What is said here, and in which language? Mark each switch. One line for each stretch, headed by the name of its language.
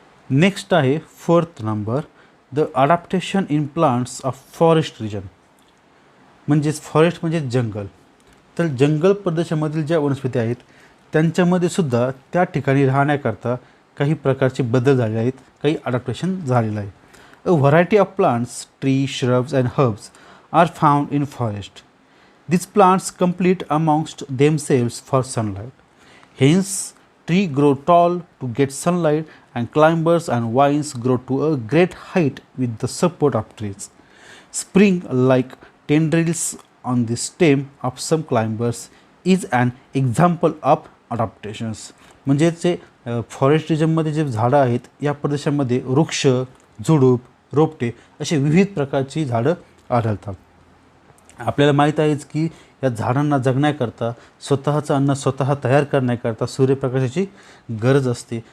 English: Next आहे 4th number, the adaptation in plants of forest region.
Marathi: म्हणजेच forest म्हणजे जंगल. तर जंगल प्रदेशामधील ज्या वनस्पती आहेत त्यांच्यामध्ये सुद्धा त्या ठिकाणी राहण्याकरता काही प्रकारचे बदल झाले आहेत, काही ॲडॅप्टेशन झालेलं आहे.
English: A variety of plants, tree, shrubs and herbs are found in forest. These plants compete amongst themselves for sunlight. Hence, trees grow tall to get sunlight, and climbers and vines grow to a great height with the support of trees. Spring like tendrils on the stem of some climbers is an example of adaptations.
Marathi: म्हणजे जे forest रिजनमध्ये जे झाडं आहेत या प्रदेशामध्ये वृक्ष, झुडूप, रोपटे असे विविध प्रकारची झाडं आढळतात. आपल्याला माहीत आहेच की या झाडांना जगण्याकरता, स्वतःचं अन्न स्वतः तयार करण्याकरता सूर्यप्रकाशाची गरज असते.